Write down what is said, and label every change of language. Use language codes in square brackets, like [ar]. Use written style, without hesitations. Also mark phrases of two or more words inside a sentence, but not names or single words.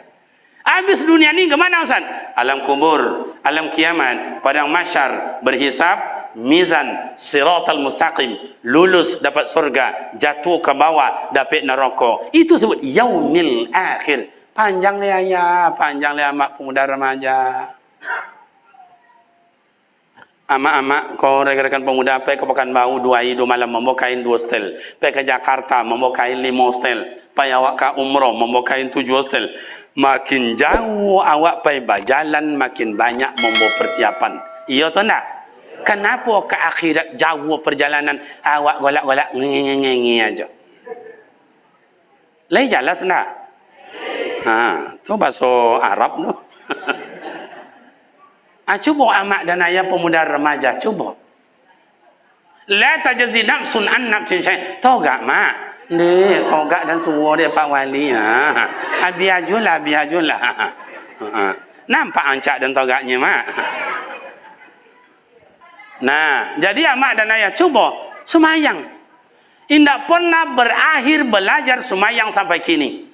[id] Habis dunia ni ke mana Ustaz? Alam kubur, alam kiamat, padang mahsyar, berhisab, mizan, [ar] الصراط المستقيم, [id] lulus dapat surga, jatuh ke bawah dapat neraka. Itu sebut [ar] اليوم الآخر, [id] Panjang le ayah, panjang le amak pemuda remaja. Amak-amak, kau rekan-rekan pemuda, pergi ke Pekanbaru 2 hari 2 malam, membawa kain 2 setel. Pergi ke Jakarta, membawa kain 5 setel. Pergi awak ke umrah, membawa kain 7 setel. Makin jauh awak pergi berjalan, makin banyak membawa persiapan. Iya atau tak? Kenapa ke akhirat jauh perjalanan, awak golak-golak ngengi aja? Lai jelas tak? Tu bahasa Arab tu. Cuba amak dan ayah pemuda remaja, cuba. [ar] لا تجزي نفس عن نفس شيئا. [id] Tahu tak mak? Ni, tahu tak dan suruh dia Pak Wali. [min] Biajulah. Nampak ancak dan togaknya mak. [id] Nah, jadi amak dan ayah cuba semayang. Tidak pernah berakhir belajar semayang sampai kini.